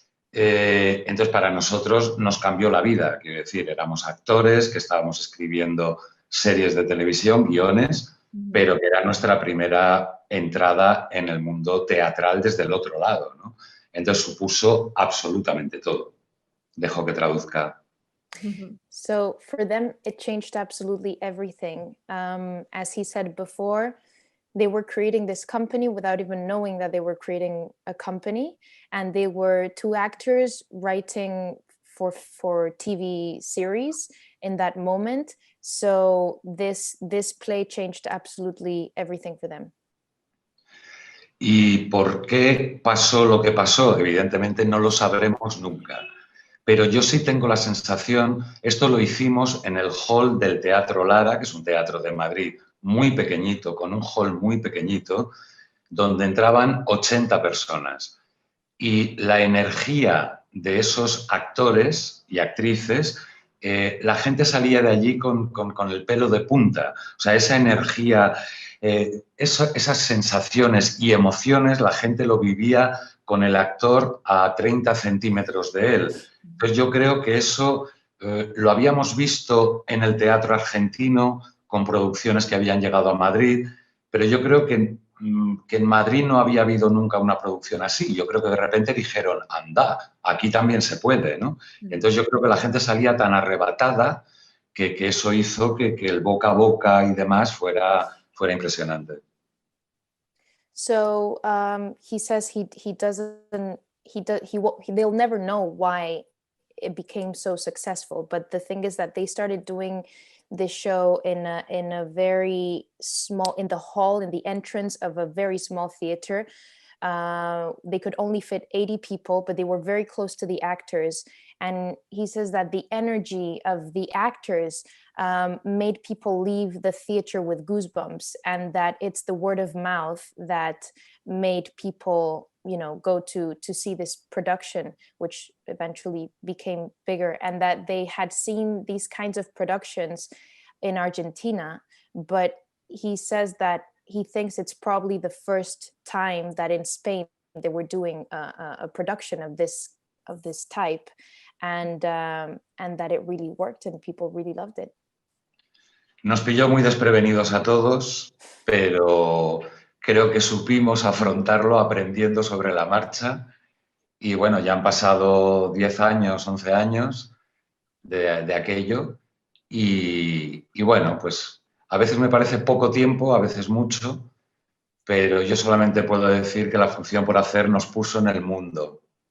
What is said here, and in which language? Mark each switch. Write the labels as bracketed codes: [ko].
[es] Entonces, para nosotros nos cambió la vida. Quiero decir, éramos actores que estábamos escribiendo series de televisión, guiones, pero que era nuestra primera entrada en el mundo teatral desde el otro lado, ¿no? Entonces, supuso absolutamente todo. Dejo que traduzca. [en] So for them, it changed absolutely everything. As he said before, they were creating this company without even knowing that they were creating a company. And they were 2 actors writing for TV series in that moment. So this play changed absolutely everything for them. [es] ¿Y por qué pasó lo que pasó? Evidentemente no lo sabremos nunca. Pero yo sí tengo la sensación, esto lo hicimos en el hall del Teatro Lara, que es un teatro de Madrid muy pequeñito, con un hall muy pequeñito, donde entraban 80 personas. Y la energía de esos actores y actrices, la gente salía de allí con el pelo de punta. O sea, esa energía, esas sensaciones y emociones, la gente lo vivía con el actor a 30 centímetros de él. Entonces yo creo que eso lo habíamos visto en el teatro argentino con producciones que habían llegado a Madrid, pero yo creo que que en Madrid no había habido nunca una producción así. Yo creo que de repente dijeron, anda, aquí también se puede, ¿no? Entonces yo creo que la gente salía tan arrebatada que eso hizo que el boca a boca y demás fuera impresionante. [en] So he says they'll never know why it became so successful, but the thing is that they started doing this show in a very small, in the hall, in the entrance of a very small theater. They could only fit 80 people, but they were very close to the actors. And he says that the energy of the actors made people leave the theater with goosebumps, and that it's the word of mouth that made people, you know, go to see this production, which eventually became bigger, and that they had seen these kinds of productions in Argentina. But he says that he thinks it's probably the first time that in Spain they were doing a production of this type, and that it really worked and people really loved it. [es] Nos pilló muy desprevenidos a todos, pero creo que supimos afrontarlo aprendiendo sobre la marcha. Y bueno, ya han pasado 10 años, 11 años de aquello. Y bueno, pues a veces me parece poco tiempo, a veces mucho, pero yo solamente puedo decir que la función por hacer nos puso en el mundo.